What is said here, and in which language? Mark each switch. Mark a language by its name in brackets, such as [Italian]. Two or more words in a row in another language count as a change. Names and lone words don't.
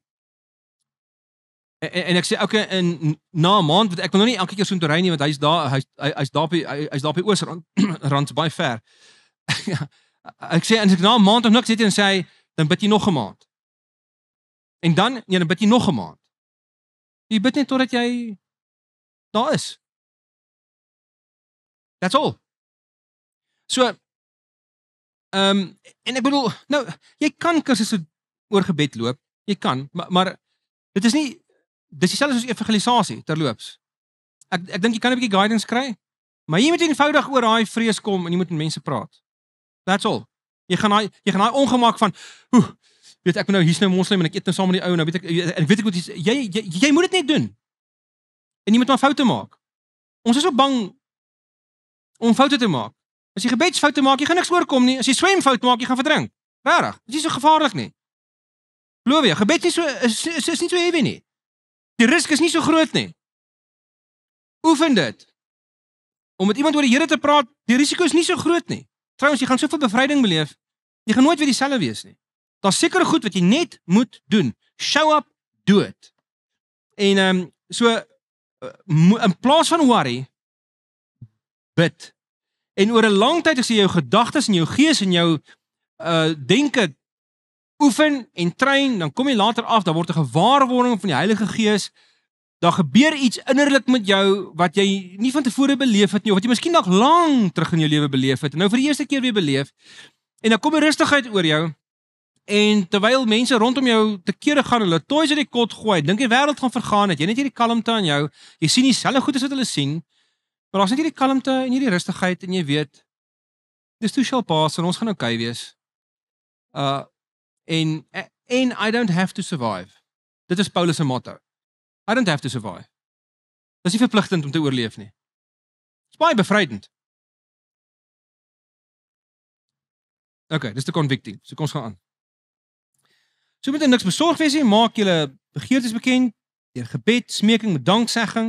[Afrikaans] En ek sê okay, en na 'n maand, want ek wil nou nie elke keer so intoe ry nie, want hy's daar op die Oosrand, rand baie ver. Ek sê, en as ek na 'n maand of niks het en sê hy, dan bid jy nog 'n maand. En dan bid jy nog 'n maand. Jy bid net totdat jy daar is. [English] That's all. [Afrikaans] So, en ek bedoel, nou, jy kan kursusse oor gebed loop, jy kan, maar dit is nie, dis dieselfde soos evangelisasie terloops. Ek dink jy kan 'n bietjie guidance kry, maar jy moet eenvoudig oor daai vrees kom en jy moet met mense praat. [English] That's all. [Afrikaans] Jy gaan daai ongemak van, weet ek nou hier's nou moslim en ek eet nou saam met die ou en nou weet ek moet jy moet dit net doen. En jy moet maar foute maak. Ons is so bang om foute te maak. As jy gebedsfoute maak, jy gaan niks oorkom nie. As jy swemfoute maak, jy gaan verdrink. Regtig, dit is nie so gevaarlik nie. Glo jy, gebed is nie so heavy nie. Die risk is nie so groot nie. Oefen dit. Om met iemand oor die Here te praat, die risiko is nie so groot nie. Trouwens, jy gaan soveel bevryding beleef, jy gaan nooit weer dieselfde wees nie. Daar's sekere goed wat jy net moet doen. [English] Show up, do it. [Afrikaans] En so in plaas van worry, bid. En oor 'n lang tyd as jy jou gedagtes en jou gees en jou denke oefen en train, dan kom jy later af, dan word 'n gewaarwording van die Heilige Gees. Daar gebeur iets innerlik met jou wat jy nie van tevore beleef het nie, of wat jy miskien nog lank terug in jou lewe beleef het, en nou vir die eerste keer weer beleef, en dan kom 'n rustigheid oor jou, en terwyl mense rondom jou te kere gaan, hulle toys uit die kot gooi, dink die wêreld gaan vergaan, het jy net hierdie kalmte aan jou, jy sien dieselfde goed as wat hulle sien, maar daar's net hierdie kalmte en hierdie rustigheid, en jy weet, dis [English] too shall pass, [Afrikaans] en ons gaan okay wees. [English] En I don't have to survive. [Afrikaans] Dit is Paulus se motto. [English] I don't have to survive. [Afrikaans] Dis nie verpligtend om te oorleef nie. Dis baie bevrydend. Okay, dis te convicting. So kom ons gaan aan. So moet jy niks besorg wees nie, maak julle begeertes bekend deur gebed, smeking met danksegging.